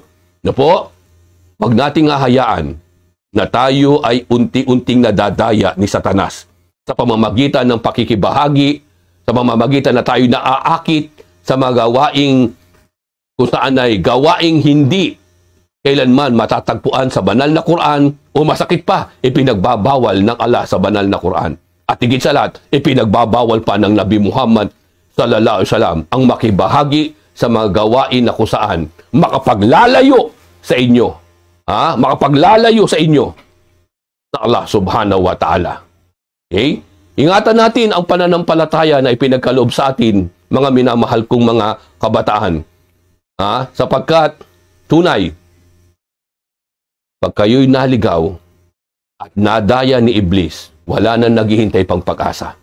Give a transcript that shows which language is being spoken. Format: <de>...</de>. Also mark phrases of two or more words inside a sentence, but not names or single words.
<tl>Na po, wag nating hahayaan na tayo ay unti-unting nadadaya ni Satanas sa pamamagitan ng pakikibahagi, sa pamamagitan na tayo naaakit sa mga gawaing kung saan ay gawaing hindi kailanman matatagpuan sa banal na Quran o masakit pa, ipinagbabawal ng Allah sa banal na Quran. At higit sa lahat, ipinagbabawal pa ng Nabi Muhammad</tl> <ar>صلى الله عليه وسلم</ar> <tl>ang makibahagi sa mga gawain na kung saan makapaglalayo sa inyo. Makapaglalayo sa inyo na Allah</tl> <ar>سبحانه وتعالى.</ar> <tl>Okay? Ingatan natin ang pananampalataya na ipinagkaloob sa atin mga minamahal kong mga kabataan. Sapagkat tunay, pag kayo'y naligaw at nadaya ni Iblis, wala na naghihintay pang pag-asa.</tl>